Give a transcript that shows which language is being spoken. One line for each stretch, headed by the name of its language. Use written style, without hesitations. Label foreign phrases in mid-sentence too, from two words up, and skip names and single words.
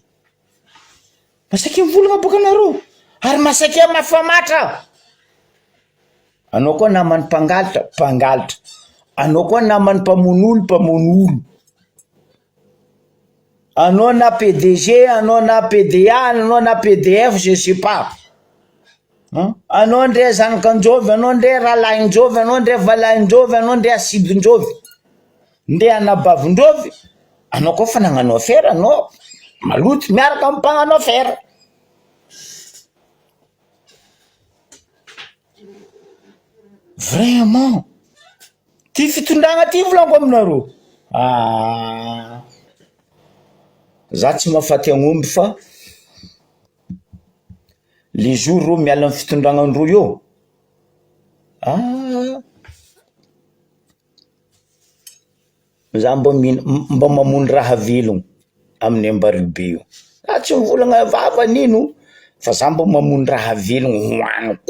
Malagasy: Masake mivolagna boka anareo. Ary masake mafamatra. Anao koa namany mpangalatra. Anao koa namany mpamono olo. Anao na PDG, anao na PDA, anao na PDF,
French: je sais pas.
Malagasy: Anao ndre zanakanjovy, anao ndre ralahinjovy, anao ndre valahinjovy, anao ndre asidinjovy, ndre anabavindrovy. Anao koa fa nagnano affaire, anao maloto miaraka amin'ny mpagnano affaire. Vraiment. Ty fitondragna ty volanko aminareo. Za tsy mahafaty agnomby fa
French: les jours
Malagasy: rô miala amin'ny fitondragnandro io. Za mba mamono raha velogno amin'ny Ambaribe io. Tsy mivolagna vava nino fa za mba mamono raha velogno hoaniko.